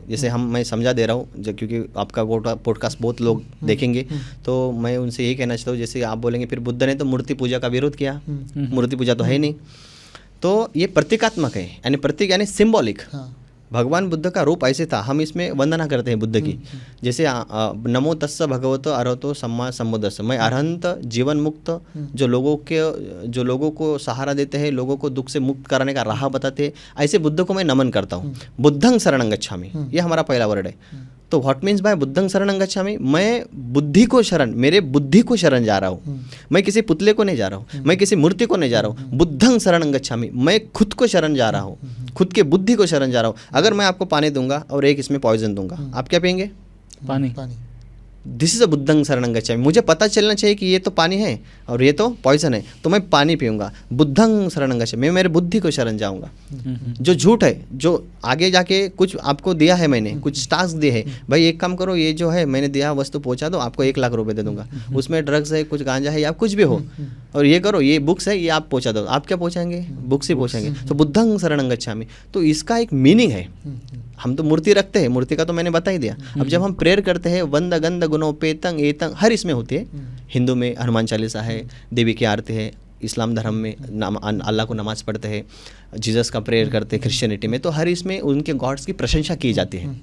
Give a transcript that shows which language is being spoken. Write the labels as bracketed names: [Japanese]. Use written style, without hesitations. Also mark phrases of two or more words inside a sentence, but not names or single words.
[Hindi] जैसे मैं समझा दे रहा हूँ क्योंकि आपका पॉडकास्ट बहुत लोग देखेंगे, तो मैं उनसे यही कहना चाहता हूँ, जैसे आप बोलेंगे फिर बुद्ध ने तो मूर्ति पूजा का विरोध किया, मूर्ति पूजा तो है नहीं, तो ये प्रतीकात्मक है, यानी प्रतीक यानी सिंबॉलिक। भगवान बुद्ध का रूप ऐसे था, हम इसमें वंदना करते हैं बुद्ध की, जैसे [Pali] नमो तस्स भगवतो अरहतो सम्मा सम्बुद्धस्स, [Hindi] मैं अरहंत जीवन मुक्त जो लोगों को सहारा देते हैं, लोगों को दुख से मुक्त कराने का राह बताते हैं, ऐसे बुद्ध को मैं नमन करता हूँ। [Pali] बुद्धं शरणं गच्छामि, [Hindi] ये हमारा पहला वर्ड है। [Pali] तो [English] what means by [Pali] बुद्धं शरणं गच्छामि, [Hindi] मैं बुद्धि को शरण, मेरे बुद्धि को शरण जा रहा हूँ, मैं किसी पुतले को नहीं जा रहा हूँ, मैं किसी मूर्ति को नहीं जा रहा हूँ। [Pali] बुद्धं शरणं गच्छामि, [Hindi] मैं खुद को शरण जा रहा हूँ, खुद के बुद्धि को शरण जा रहा हूँ। अगर मैं आपको पानी दूंगा और एक इसमें पॉइजन दूंगा, आप क्या पियेंगे? पानी। [English] this is a [Pali] बुद्धं शरणं गच्छामि, [Hindi] मुझे पता चलना चाहिए कि ये तो पानी है और ये तो पॉइजन है, तो मैं पानी पीऊँगा। [Pali] बुद्धं शरणं गच्छामि, [Hindi] मैं मेरे बुद्धि को शरण जाऊँगा। जो झूठ है, जो आगे जाके कुछ आपको दिया है, मैंने कुछ टास्क दिए है, भाई एक काम करो, ये जो है मैंने दिया वस्तु पहुँचा दो, आपको 1 लाख रुपए दे दूंगा, उसमें ड्रग्स है, कुछ गांजा है या कुछ भी हो, और ये करो, ये बुक्स है, ये आप पहुँचा दो। आप क्या पहुँचाएंगे? बुक्स ही पहुँचाएंगे। तो [Pali] बुद्धं शरणं गच्छामि, [Hindi] तो इसका एक मीनिंग है। हम तो मूर्ति रखते हैं, मूर्ति का तो मैंने बता ही दिया। अब जब हम प्रेयर करते हैं, वंद गंध गुणों पेतंग एतंग हर इसमें होती है। हिंदू में हनुमान चालीसा है, देवी की आरती है, इस्लाम धर्म में अल्लाह को नमाज पढ़ते हैं, जीसस का प्रेयर करते हैं, क्रिश्चियनिटी में तो हर इसमें उनके गॉड्स की प्रशंसा की जाती है।